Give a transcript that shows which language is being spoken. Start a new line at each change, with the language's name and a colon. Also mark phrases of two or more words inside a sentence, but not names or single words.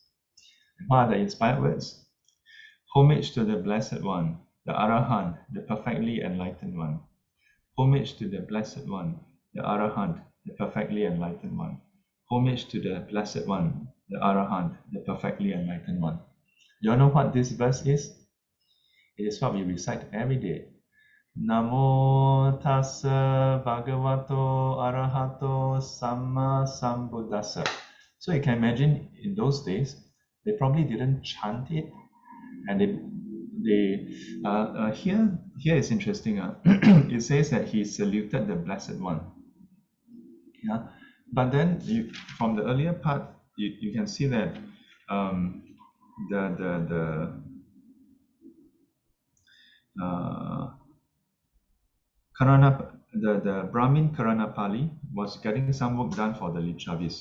English: What are the inspired words? Homage to the Blessed One, the Arahant, the perfectly enlightened one. Homage to the Blessed One, the Arahant, the perfectly enlightened one. Homage to the Blessed One, the Arahant, the perfectly enlightened one. You all know what this verse is? It is what we recite every day.
Pali: Namo tassa bhagavato arahato samma sambuddhassa.
English: So you can imagine in those days, they probably didn't chant it, and here is interesting. It says that he saluted the Blessed One. But then from the earlier part, you can see that the Brahmin Kāraṇapālī was getting some work done for the Lichavis.